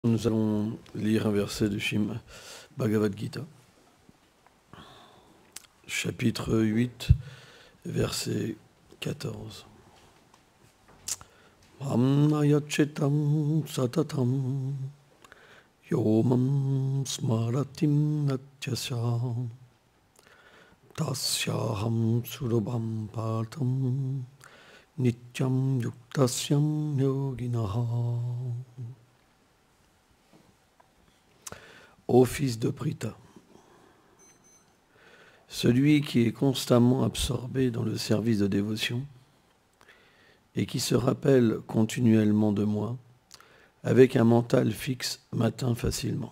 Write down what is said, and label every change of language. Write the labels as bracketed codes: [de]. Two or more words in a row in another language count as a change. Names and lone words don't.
[fr] Nous allons lire un verset du Srimad Bhagavad Gita, chapitre 8, verset 14. [sa] Mamnayachitam satatam yomam smaratim natyasam tasyaham surabham partam nityam yuktasyam yoginaha. [fr] Ô fils de Pritha, celui qui est constamment absorbé dans le service de dévotion et qui se rappelle continuellement de moi, avec un mental fixe, m'atteint facilement.